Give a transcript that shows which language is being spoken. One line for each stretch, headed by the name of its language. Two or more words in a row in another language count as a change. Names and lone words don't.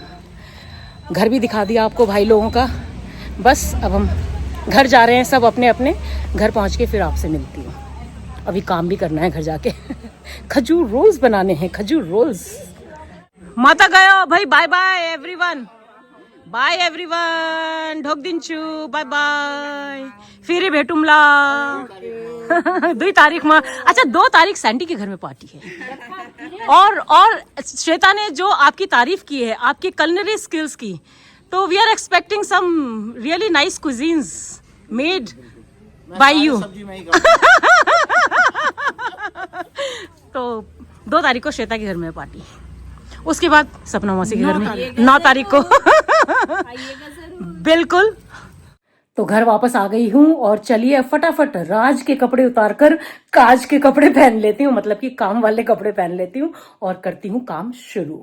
Hindi: घर भी दिखा दिया आपको भाई लोगों का। बस अब हम घर जा रहे हैं, सब अपने अपने घर पहुंच के फिर आपसे मिलती हूँ। अभी काम भी करना है घर जाके खजूर रोल्स बनाने हैं, खजूर रोल्स।
Nepali: माता गयो भाई,
English: bye bye everyone, bye everyone,
Nepali: ढोक दिन्छु,
English: bye bye,
Hindi: फिर भेटुमला 2 तारीख में। अच्छा 2 तारीख सैंडी के घर में पार्टी है। और श्वेता ने जो आपकी तारीफ की है आपकी
English: culinary skills
Hindi: की, तो
English: we are expecting some really nice cuisines made by you.
Hindi: तो 2 तारीख को श्वेता के घर में पार्टी, उसके बाद सपना मौसी के घर में 9 तारीख को बिल्कुल। तो घर वापस आ गई हूँ और चलिए फटाफट राज के कपड़े उतारकर काज के कपड़े पहन लेती हूँ, मतलब कि काम वाले कपड़े पहन लेती हूँ और करती हूँ काम शुरू।